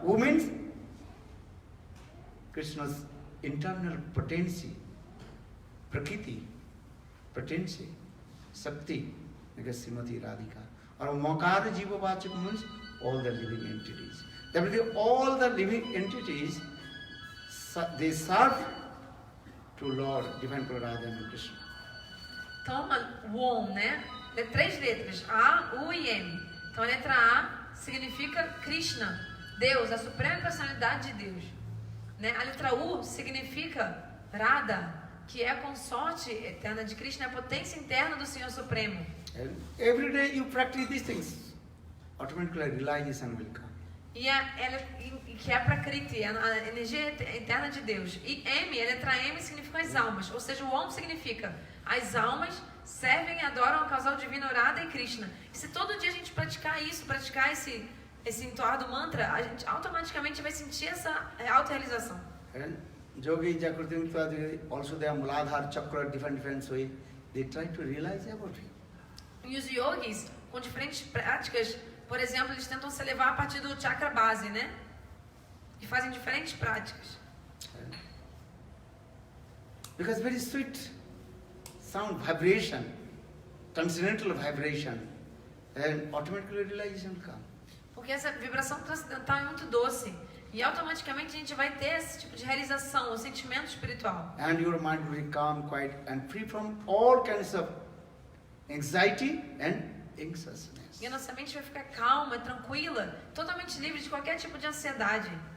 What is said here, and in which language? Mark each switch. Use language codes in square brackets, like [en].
[en] Who means Krishna's internal potency, Prakriti, potency, Sakti, like Srimati Radhika. Or Makara Jiva Vachaka means all the living entities. That means all the living entities, they serve to Lord, Divine Lord Radha and Krishna. [pt] Então, o Om, né? É 3 letras, A, U e M. Então, a letra A significa Krishna, Deus, a suprema personalidade de Deus. Né? A letra U significa Radha, que é a consorte eterna de Krishna, a potência interna do Senhor Supremo. [en] And every day you practice these things, automatically realization will come. [pt] Que é a Prakriti, a energia eterna de Deus. E M, a letra M significa as almas. Ou seja, o Om significa as almas servem e adoram o casal divino Radha e Krishna. E se todo dia a gente praticar isso, praticar esse entoar do mantra, a gente automaticamente vai sentir essa auto-realização. [en] And Yogi Jagratim also they are Muladhara Chakra, different way. They try to realize about it. [pt] E os yogis, com diferentes práticas, por exemplo, eles tentam se elevar a partir do chakra base, né? E fazem diferentes práticas. [en] Because very sweet sound, vibration, transcendental vibration, and automatically realization will come. [pt] Porque essa vibração transcendental é muito doce. E automaticamente a gente vai ter esse tipo de realização, o sentimento espiritual. [en] And your mind will be calm, quiet, and free from all kinds of anxiety and anxiousness. [pt] E a nossa mente vai ficar calma, tranquila, totalmente livre de qualquer tipo de ansiedade.